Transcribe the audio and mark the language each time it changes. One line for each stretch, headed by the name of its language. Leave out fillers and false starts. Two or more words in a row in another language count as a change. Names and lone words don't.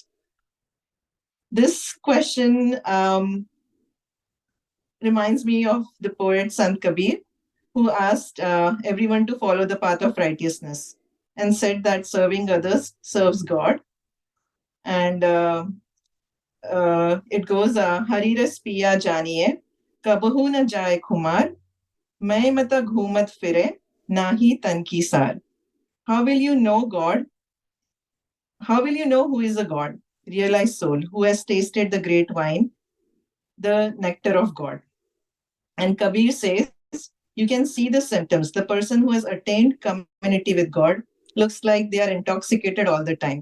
English: This question reminds me of the poet Sant Kabir, who asked everyone to follow the path of righteousness and said that serving others serves God. And it goes,
Hindi: हरिरस पिया जानिए, कबहु न जाए खुमार, मैं मता घूमत फिरे नाही तन की सार.
English: How will you know God? How will you know who is a God? Realized soul who has tasted the great wine, the nectar of God. And Kabir says, you can see the symptoms. The person who has attained community with God looks like they are intoxicated all the time.